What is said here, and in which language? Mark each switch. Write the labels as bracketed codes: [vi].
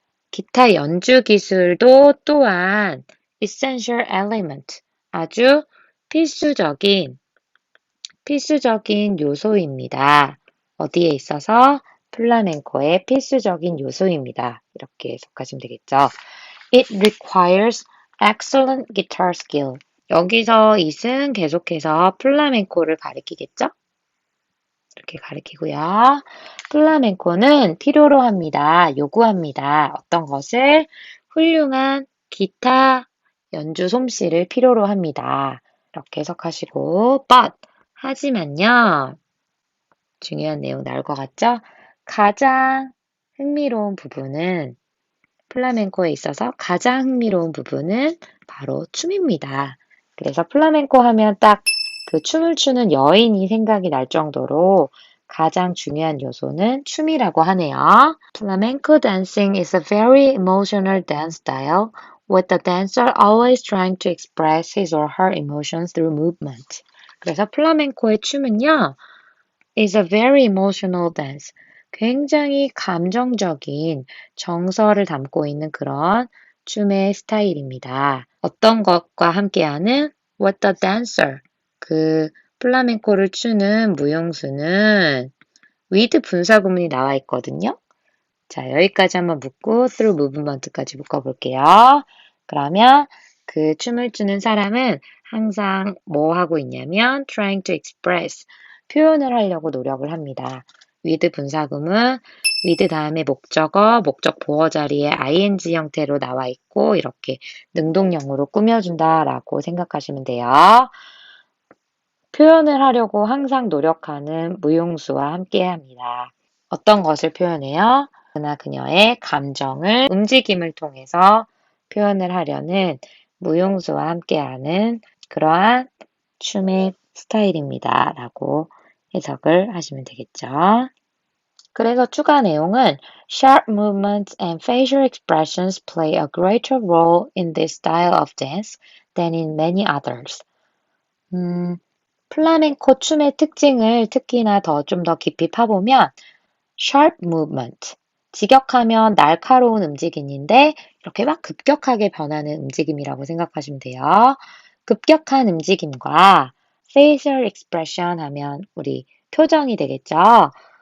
[ko] 기타 연주 기술도 또한 [en] essential element, [ko] 아주 필수적인 요소입니다. 어디에 있어서? 플라멩코의 필수적인 요소입니다. 이렇게 해석하시면 되겠죠. [en] It requires excellent guitar skill. [ko] 여기서 it은 계속해서 플라멩코를 가리키겠죠? 이렇게 가리키고요. 플라멩코는 필요로 합니다. 요구합니다. 어떤 것을? 훌륭한 기타 연주 솜씨를 필요로 합니다. 이렇게 해석하시고, but, 하지만요. 중요한 내용 나올 것 같죠? 가장 흥미로운 부분은 플라멩코에 있어서 가장 흥미로운 부분은 바로 춤입니다. 그래서 플라멩코 하면 딱 그 춤을 추는 여인이 생각이 날 정도로 가장 중요한 요소는 춤이라고 하네요. [en] Flamenco dancing is a very emotional dance style, with the dancer always trying to express his or her emotions through movement. [ko] 그래서 플라멩코의 춤은요, [en] is a very emotional dance. [ko] 굉장히 감정적인 정서를 담고 있는 그런 춤의 스타일입니다. 어떤 것과 함께하는 [en] what the dancer, [ko] 그 플라멩코를 추는 무용수는 with 분사구문이 나와 있거든요. 자, 여기까지 한번 묶고 [en] through movement [ko] 까지 묶어볼게요. 그러면 그 춤을 추는 사람은 항상 뭐 하고 있냐면 [en] trying to express, [ko] 표현을 하려고 노력을 합니다. with 분사구문, with 다음에 목적어, 목적 보어 자리에 ing 형태로 나와 있고 이렇게 능동형으로 꾸며준다라고 생각하시면 돼요. 표현을 하려고 항상 노력하는 무용수와 함께합니다. 어떤 것을 표현해요? 그나 그녀의 감정을 움직임을 통해서 표현을 하려는 무용수와 함께하는 그러한 춤의 스타일입니다. 라고 해석을 하시면 되겠죠. 그래서 추가 내용은 [en] Sharp movements and facial expressions play a greater role in this style of dance than in many others. [ko] 플라멩코 춤의 특징을 특히나 좀 더 깊이 파보면 [en] sharp movement, [ko] 직역하면 날카로운 움직임인데 이렇게 막 급격하게 변하는 움직임이라고 생각하시면 돼요. 급격한 움직임과 [en] facial expression [ko] 하면 우리 표정이 되겠죠.